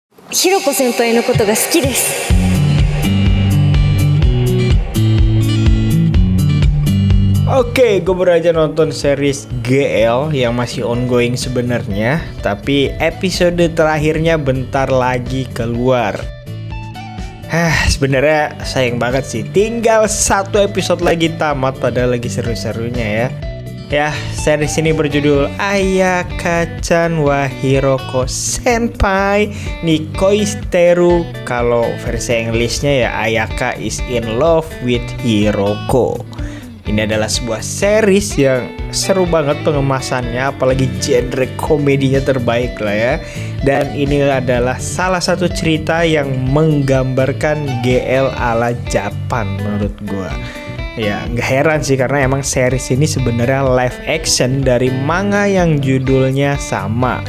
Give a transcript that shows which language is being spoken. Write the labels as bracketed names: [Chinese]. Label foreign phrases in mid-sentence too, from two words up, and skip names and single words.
[Japanese] ひろこ先輩のことが好きです。 [Indonesian] Oke, gue baru aja nonton series GL yang masih ongoing sebenarnya, tapi episode terakhirnya bentar lagi keluar. Sebenarnya sayang banget sih, tinggal satu episode lagi tamat padahal lagi seru-serunya ya. Series ini berjudul Ayaka-chan wa Hiroko Senpai ni Koisteru. Kalau versi Inggrisnya ya Ayaka is in love with Hiroko. Ini adalah sebuah series yang seru banget pengemasannya, apalagi genre komedinya terbaik lah ya. Dan ini adalah salah satu cerita yang menggambarkan GL ala Japan menurut gua. Ya nggak heran sih karena emang series ini sebenarnya live action dari manga yang judulnya sama.